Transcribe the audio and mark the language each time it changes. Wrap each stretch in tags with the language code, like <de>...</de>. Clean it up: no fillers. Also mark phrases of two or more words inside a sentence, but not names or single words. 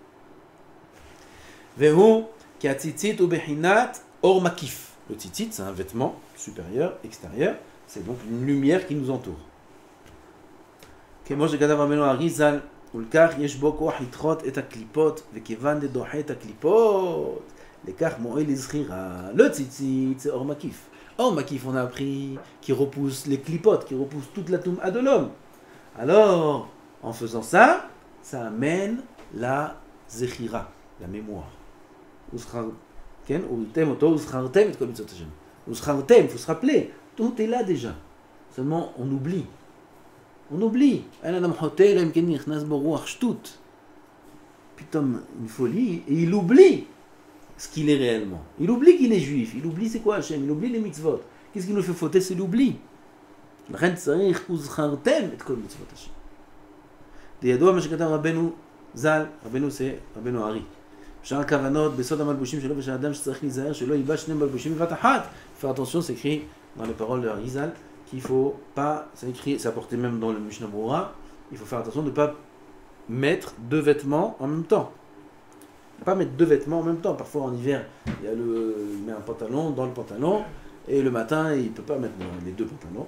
<he>והוא כי ציצית הוא בחינת אור מקיף.</he> <fr>Le tzitzit, c'est un vêtement supérieur, extérieur. C'est donc une lumière qui nous entoure.</fr> <he>כמו שכתב רבנו אריז"ל, ולכך יש בו כוח לדחות את הקליפות, וכיוון דדוחה את הקליפות, לכך מועיל לזכירה.</he> <fr>Le tzitzit, c'est</fr> <he>אור מקיף. אור מקיף,</he> <fr>on a appris, qui repousse les clipotes, qui repousse toute la toum'a de l'homme. Alors, en faisant ça, ça amène la zechira, la mémoire. Il faut se rappeler, tout est là déjà. Seulement, on oublie. On oublie. Putain, une folie. Et il oublie ce qu'il est réellement. Il oublie qu'il est juif. Il oublie c'est quoi Hachem. Il oublie les mitzvot. Qu'est-ce qui nous fait fauter? C'est l'oubli.</fr> <he>לכן צריך וזכרתם את כל מצוות השם. ידוע מה שכתב רבנו ז"ל, רבנו זה רבנו הארי. שאר הכוונות בסוד המלבושים שלו ושל האדם שצריך להיזהר שלא ילבש שני מלבושים בבת אחת.</he> <fr>Faire attention, c'est écrit dans les paroles de Hari Zal qu'il faut pas, c'est écrit, c'est apporté même dans le Mishnah Berurah, il faut faire attention de ne pas mettre deux vêtements en même temps. Pas mettre deux vêtements en même temps. Parfois en hiver, il met un pantalon dans le pantalon et le matin il peut pas mettre les deux pantalons.</fr>